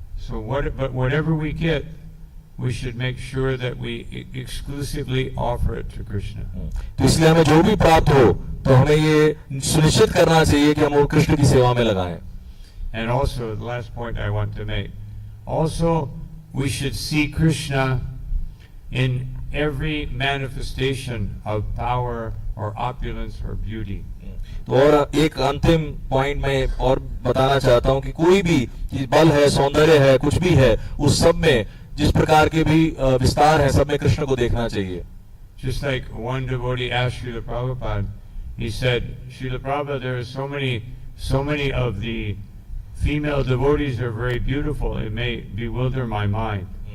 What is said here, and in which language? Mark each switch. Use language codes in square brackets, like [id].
[en] But whatever we get, we should make sure that we exclusively offer it to Krishna. [hi] तो इसलिए हमें जो भी प्राप्त हो तो हमें ये सुनिश्चित करना चाहिए कि हम वो कृष्ण की सेवा में लगाएं। [en] And also, the last point I want to make, also we should see Krishna in every manifestation of power or opulence or beauty. [hi] तो और एक अंतिम पॉइंट मैं और बताना चाहता हूं कि कोई भी बल है, सौंदर्य है, कुछ भी है, उस सब में जिस प्रकार के भी विस्तार है, सब में कृष्ण को देखना चाहिए. [en] Just like one devotee asked Srila Prabhupada, he said, Srila Prabhupada, there are so many of the female devotees are very beautiful, it may bewilder my mind.